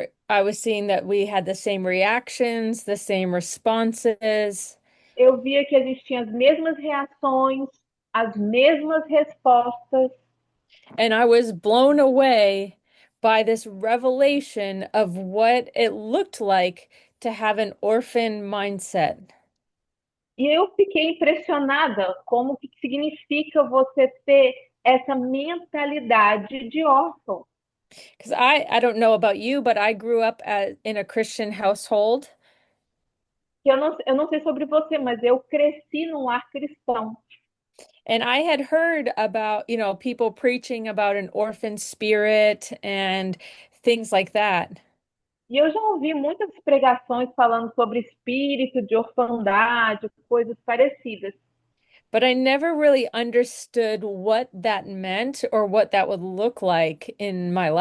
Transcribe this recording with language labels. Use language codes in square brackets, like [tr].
[en] I was seeing that we had the same reactions, the same responses, [pt] Eu via que a gente tinha as mesmas reações, as mesmas respostas, [en] and I was blown away by this revelation of what it looked like to have an orphan mindset. [pt] e eu fiquei impressionada como que significa você ter essa mentalidade de órfão. [en] Because I don't know about you, but I grew up in a Christian household. [pt] Eu não sei sobre você, mas eu cresci num lar cristão. [en] And I had heard about, people preaching about an orphan spirit and things like that. [pt] E eu já ouvi muitas pregações falando sobre espírito de orfandade, coisas parecidas. [en] But I never really understood what that meant or what that would look like in my